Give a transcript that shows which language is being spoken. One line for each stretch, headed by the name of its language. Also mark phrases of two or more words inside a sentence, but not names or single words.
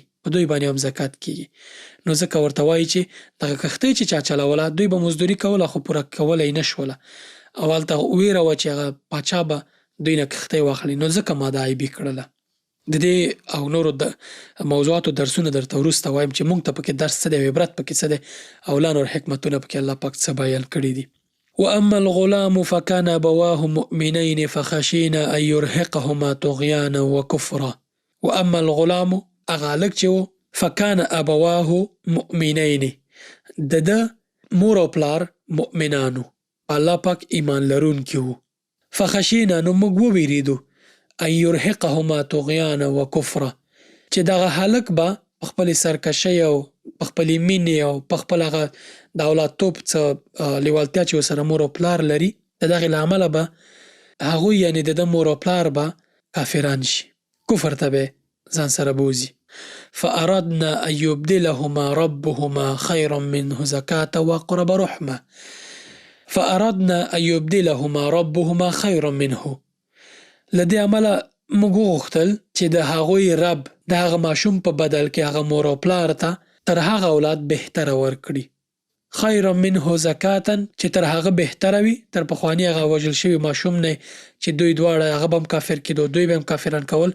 Pashto: په دوی باندې هم زکات کېږي. نو ځکه ورته وایي چې دغه کښتۍ چې چا چلوله دوی به مزدوري کوله خو پوره کولی نه شوله، او هلته ویره وه چې هغه پاچا به دوی نه کښتۍ واخلي. نو ځکه ما دا عیبي کړله. د دې او نورو د موضوعاتو درسونه درته وروسته وایم چې موږ ته پکې درس څه دی او عبرت پکې څه دی او لا نور حکمتونه پکې الله پاک څه بیان کړي دي.
Arabic: واما الغلام فكان ابواه مؤمنين فخشينا ان يرهقهما طغيانا وكفرا. واما الغلام،
Pashto: هغه هلک چې و
Arabic: فکان ابواه مؤمنین،
Pashto: د ده مور او پلار مؤمنانو، الله پاک ایمان لرونکي وو. فخشینا نو موږ وویریدو
Arabic: ان یرهقهما طغیانا و کفره،
Pashto: چې دغه هلک به په خپلې سرکشۍ او په خپلې مینې او په خپل هغه د اولادتوب څه لیوالتیا چې ورسره مور او پلار لري، د دغې له امله به هغوی یعنې د ده مور او پلار به کافران شي، کفر ته به ځان سره بوځي.
Arabic: فأردنا ان یبدلهما ربهما خیرا منه زکاة واقرب رحمه. فأردنا ان یبدلهما ربهما خیرا منه،
Pashto: له دې امله موږ وغوښتل چې د هغوی رب د هغه ماشوم په بدل کې هغه مور او پلار ته تر هغه اولاد بهتره ورکړي.
Arabic: خیرا منه زکاة،
Pashto: چې تر هغه بهتره وي، تر پخواني هغه وژل شوي ماشوم نه چې دوی دواړه هغه به هم کافر کېدو، دوی به هم کافران کول.